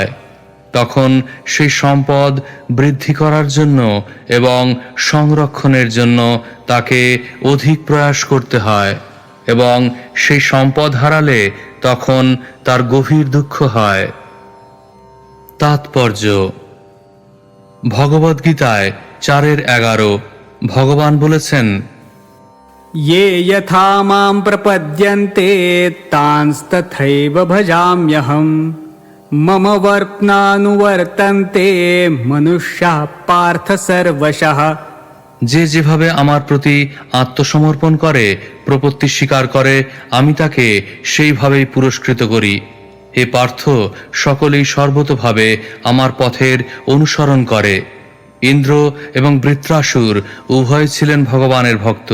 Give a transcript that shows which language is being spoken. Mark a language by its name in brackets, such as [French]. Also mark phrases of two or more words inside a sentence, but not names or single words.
[Bangla] তখন সেই সম্পদ বৃদ্ধি করার জন্য এবং সংরক্ষণের জন্য তাকে অধিক প্রয়াস করতে হয়, এবং সেই সম্পদ হারালে তখন তার গভীর দুঃখ হয়। তাৎপর্য: ভগবদ্গীতায় 4:11 ভগবান বলেছেন, [Sanskrit] ये यथा मां प्रपद्यन्ते तांस्तथैव भजाम्यहम् मम वर्त्मानुवर्तन्ते मनुष्याः पार्थ सर्वशः। [Bangla] যে যেভাবে আমার প্রতি আত্মসমর্পণ করে, প্রপত্তি স্বীকার করে, আমি তাকে সেইভাবেই পুরস্কৃত করি। হে পার্থ, সকলেই সর্বতোভাবে আমার পথের অনুসরণ করে। ইন্দ্র এবং বৃত্রাসুর উভয় ছিলেন ভগবানের ভক্ত।